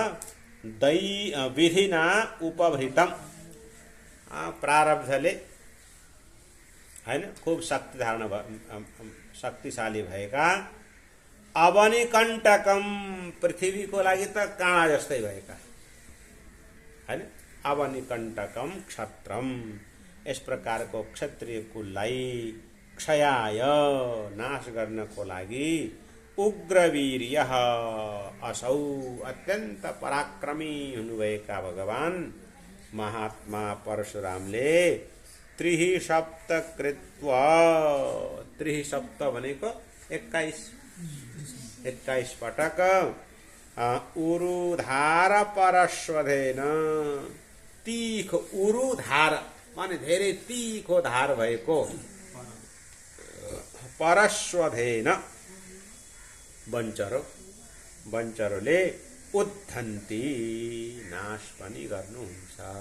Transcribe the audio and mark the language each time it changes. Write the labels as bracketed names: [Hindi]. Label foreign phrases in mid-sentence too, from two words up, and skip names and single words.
[Sanskrit] विधिना उपभृतम [Nepali] प्रारब्धले हैन खूब शक्ति धारण शक्तिशाली भएका अवनिकण्टकम पृथ्वीको लागि त काँडा जस्तै भएका हैन। [Sanskrit] अवनिकण्टकम क्षत्रम, [Nepali] यस प्रकारको क्षत्रिय कुललाई क्षयाय नाश गर्नको लागि [Sanskrit] उग्रवीर्य असौ [Nepali] अत्यन्त पराक्रमी हुनुभएका भगवान महात्मा परशुरामले [Sanskrit] त्रिहि सप्त कृत्वा, त्रिहि सप्त [Nepali] भनेको 21 पटक [Sanskrit] उरुधार परश्वधेन, [Nepali] तीखो उरुधार माने धेरै तीखो धार भएको परश्वधेन वञ्चरोले उद्धन्ति नाश पनि गर्नुहुन्छ।